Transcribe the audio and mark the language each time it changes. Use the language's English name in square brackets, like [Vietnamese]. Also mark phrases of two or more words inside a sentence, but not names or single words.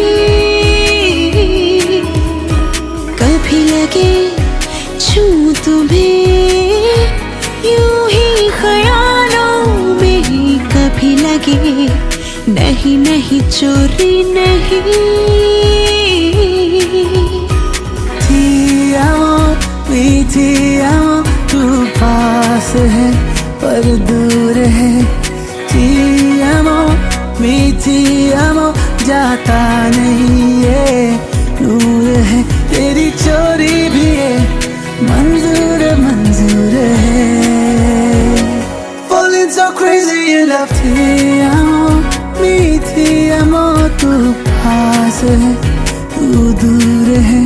[Hindi] कभी लगे छूं तुम्हें यूं ही ख्यालों में ही, कभी लगे नहीं नहीं चोरी नहीं। [Italian] Ti amo, mi ti amo, [Hindi] तू पास है पर दूर है। [Italian] Ti amo, mi ti amo, [Hindi] जाता नहीं ये दूर है। तेरी चोरी भी है मंजूर मंजूर है। [English] Falling so crazy in love। [Italian] Ti amo, mi ti amo, [Hindi] तू पास है तू दूर है।